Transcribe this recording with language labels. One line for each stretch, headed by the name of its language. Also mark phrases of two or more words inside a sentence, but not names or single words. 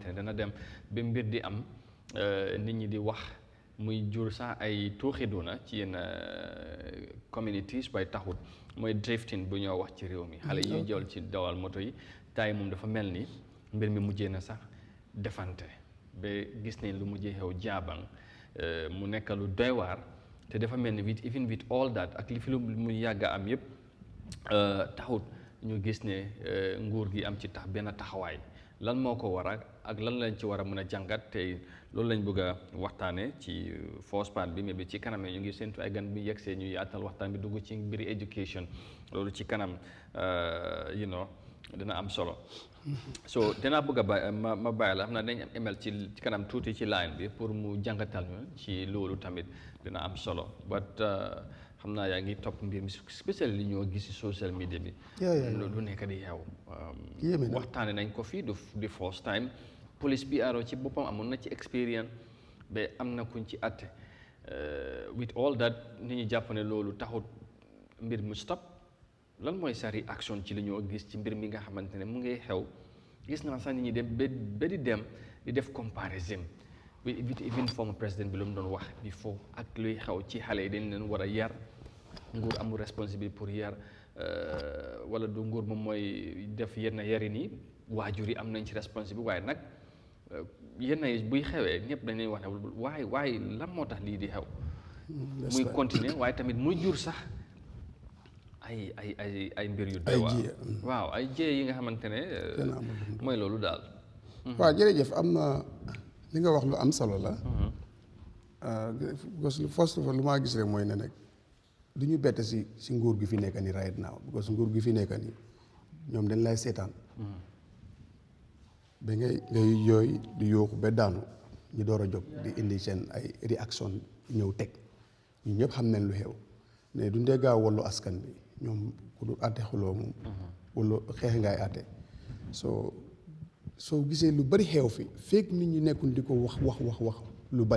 Wolof: ne dana dem ba mbir di am nit ñi di wax muy jur sax ay tuuxiduna ci yenn communities waaye taxut mooy drifting bu ñoo wax ci réew mi xale yi ñuy jël ci dawal moto yi taay moom dafa mel ni mbir mi mujjee na sax defante ba gis ne lu mujjee xew jaabang mu nekk lu doy waar te dafa mel ni
English: even with all that
Wolof: ak li fi lu mu yàgg a am yëpp taxut ñu gis ne nguur gi am ci benn taxawaay lan moo ko war ak lan lañ ci war a mën a jàngat te loolu lañ bëgg a waxtaane ci
English: first part
Wolof: bi mais bi ci kanam ñu ngi séntu ay gan bi yegsee ñu yaatal waxtaan bi dugg ci mbiri education loolu ci kanam dina am solo so dinaa bëgg a ma bàyyi la xam naa dañ am email ci kanam tuuti ci line bi pour mu jàngatal ñu ci loolu tamit dina am solo but xam naa yaa ngi topp mbir mi spécial li ñoo gis ci
English: social media
Wolof: bi du nekk di xew waxtaane nañ ko fii du
English: first time
Wolof: police bi aro ci boppam amoon na ci expérience ba am na kuñ ci atte
English: with all that
Wolof: nit ñi jàpp ne loolu taxut mbir mu stop lan mooy sa réaction ci li ñoo gis ci mbir mi nga xamante ne mu ngi xew gis naa sax nit ñi dem ba di dem di def
English: comparison with even former
Wolof: président bi lu mu doon wax before ak luy xew ci xale yi dañ leen war a yar nguur amul
French: responsabilité pour
Wolof: yar wala du nguur moom mooy def yenn yarin yi waajur yi am nañ ci responsabilité waaye nag yenn yi buy xewee ñëpp dañ leen wax ne waaye lan moo tax lii di xew muy continuer waaye tamit muy jur sax ay mbir yu doy waaw ay jiyee yi nga xamante ne mooy loolu daal waaw jërëjëf am na li nga wax lu am solo la because
English: first of all
Wolof: lu maa gis rek mooy ne nag du ñu bett si nguur gi fi nekk ni
English: right now because
Wolof: nguur gi fi nekk ni ñoom dañ lay seetaan ba ngay yooy di yooxu ba daanu ñu door a jóg di indi seen ay réaction ñëw teg ñu ñëpp xam nañ lu xew ne du ndee gaaw wallu askan bi ñoom ku du àtte xuloo moom wala xeex ngay àtte soo gisee lu bari xew fi fekk nit ñi nekkul di ko wax lu bari